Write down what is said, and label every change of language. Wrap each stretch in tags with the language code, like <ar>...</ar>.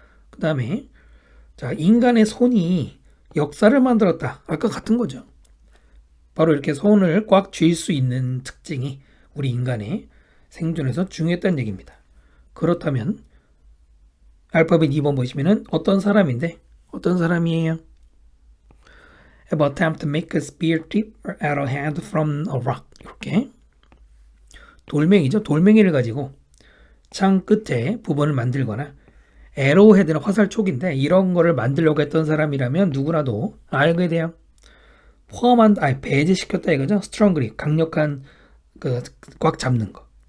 <ko>그 다음에 자, 인간의 손이 역사를 만들었다. 아까 같은 거죠. 바로 이렇게 손을 꽉 쥘 수 있는 특징이 우리 인간의 생존에서 중요했다는 얘기입니다. 그렇다면 알파벳 2번 보시면은 어떤 사람인데 어떤 사람이에요?</ko> <en>Have attempt to make a spear tip or arrow head from a rock.</en> <ko>이렇게 돌멩이죠. 돌멩이를 가지고 창 끝에 부분을 만들거나 에로헤드는 화살촉인데 이런 거를 만들려고 했던 사람이라면 누구라도 알게 돼요. 포함한 배제시켰다 이거죠. 스트롱 그립 강력한 꽉 잡는 거.</ko>